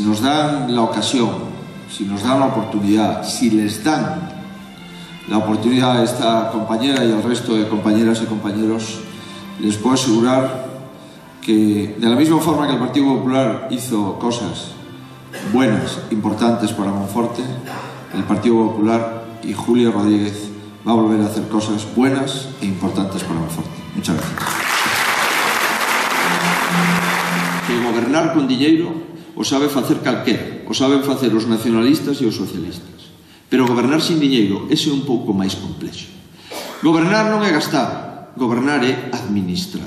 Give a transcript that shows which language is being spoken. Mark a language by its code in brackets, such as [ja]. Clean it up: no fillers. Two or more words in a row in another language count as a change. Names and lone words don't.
[es] nos dan la ocasión, si nos dan la oportunidad, si les dan la oportunidad a esta compañera y al resto de compañeras y compañeros, les puedo asegurar que de la misma forma que el Partido Popular hizo cosas buenas, importantes para Monforte, el Partido Popular y Julia Rodríguez va a volver a hacer cosas buenas e importantes para Monforte. Muchas gracias. [gl] Que gobernar con diñeiro o sabe facer calquera, o saben facer os nacionalistas e os socialistas. Pero gobernar sin diñeiro, ese é un pouco máis complexo. Gobernar non é gastar, gobernar é administrar.